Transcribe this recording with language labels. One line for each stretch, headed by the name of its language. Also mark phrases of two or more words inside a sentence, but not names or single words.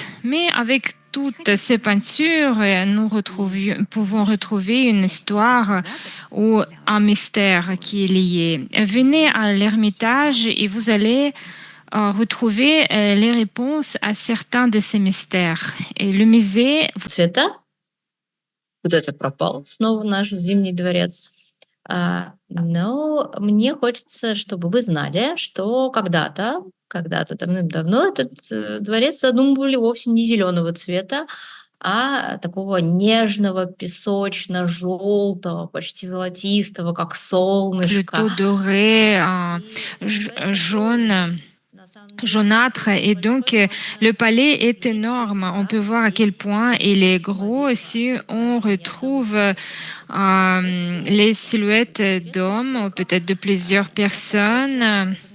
French: Mais avec toutes ces peintures, nous pouvons retrouver une histoire ou un mystère qui est lié. Venez à l'Ermitage et vous allez retrouver les réponses à certains de ces mystères. Et le musée...
Russian: Цвета. Куда-то пропал снова наш Зимний дворец. Но мне хочется, чтобы вы знали, что когда-то давным-давно этот дворец задумывали вовсе не зеленого цвета, а такого нежного, песочно-желтого, почти золотистого, как солнышко.
French: Plutôt doré, jaune, jaunâtre. Et donc, le palais est énorme. On peut voir à quel point il est gros. Si on retrouve les silhouettes d'hommes, ou peut-être de plusieurs personnes.